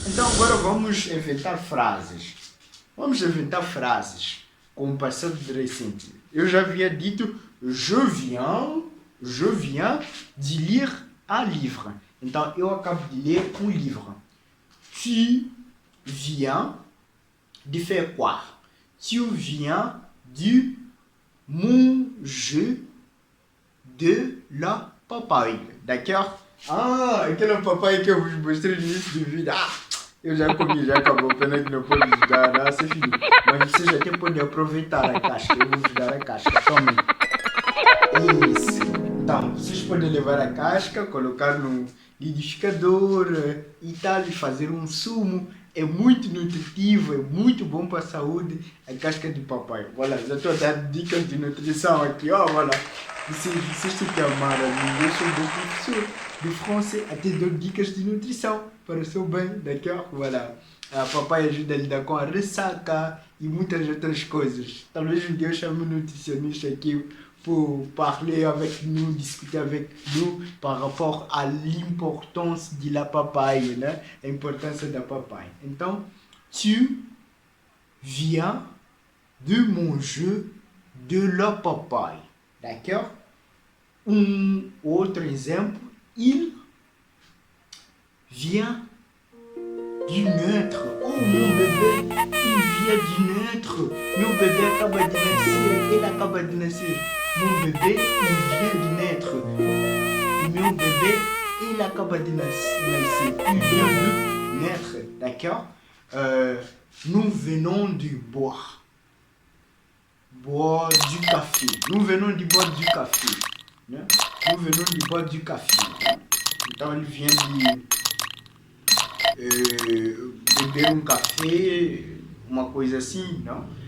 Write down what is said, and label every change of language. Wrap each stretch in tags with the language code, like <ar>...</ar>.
<pt>Então agora vamos inventar frases. Vamos inventar frases com o passado recente. Eu já havia dito</pt> <fr>je viens de lire un livre.</fr> <pt>Então eu acabo de ler um livro.</pt> <fr>Tu viens de faire quoi? Tu viens de manger de la papaye. D'accord?</fr> <pt>Ah, aquela papaye que eu vos mostrei no início do vídeo. Ah, eu já comi, já acabou. Pena que não pode vos dar, não, se filho. Mas vocês até podem aproveitar a casca. Eu vou vos dar a casca. Tomem. Isso. Então, vocês podem levar a casca, colocar no liquidificador e tal, e fazer um sumo. É muito nutritivo, é muito bom para a saúde, a casca de papai. Voilà, já estou a dar dicas de nutrição aqui, ó, voilà. Vocês têm que amar a mim, eu sou um bom professor de français, até dou dicas de nutrição para o seu bem, d'accord? Voilà. A papai ajuda a lidar com a ressaca e muitas outras coisas. Talvez um dia eu chame um nutricionista aqui</pt> <fr>pour parler avec nous, discuter avec nous par rapport à l'importance de la papaye, né?</fr> <pt>A importância da papaye. Então,</pt> <fr>tu viens de manger de la papaye. D'accord?</fr> <pt>Um outro exemplo,</pt> <fr>il vient de naître. Oh, mon bébé, il vient de naître.</fr> <pt>Meu bebê acaba de nascer, ele acaba de nascer.</pt> <fr>Mon bébé, il vient de naître. Mon bébé, il</fr> <pt>acaba de nascer.</pt> <fr>Il vient de naître. D'accord? Nous venons de boire. Boire du café. Nous venons de boire du café. Né? Nous venons de boire du café.</fr> <pt>Então ele</pt> <fr>vient de</fr> <pt>beber um café, uma coisa assim, não?</pt>